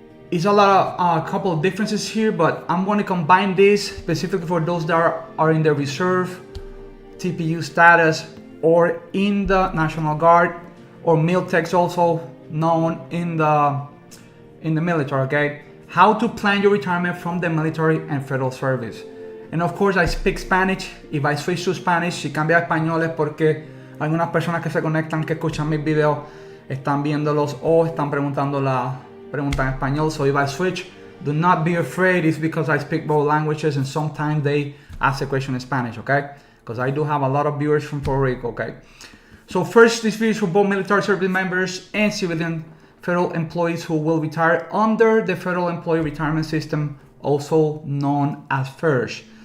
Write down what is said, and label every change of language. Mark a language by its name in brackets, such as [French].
[English] It's a lot of a couple of differences here, but I'm going to combine this specifically for those that are in the reserve, TPU status, or in the National Guard, or MilTechs, also known in the military, okay? How to plan your retirement from the military and federal service. And of course, I speak Spanish. If I switch to Spanish, [Spanish] si cambia a español es porque algunas personas que se conectan, que escuchan mis videos, están viéndolos o están preguntando la pregunta en español. [English] So if I switch, do not be afraid. It's because I speak both languages and sometimes they ask a question in Spanish, okay? Because I do have a lot of viewers from Puerto Rico, okay? So first, this video is for both military service members and civilian federal employees who will retire under the Federal Employee Retirement System, also known as FERS.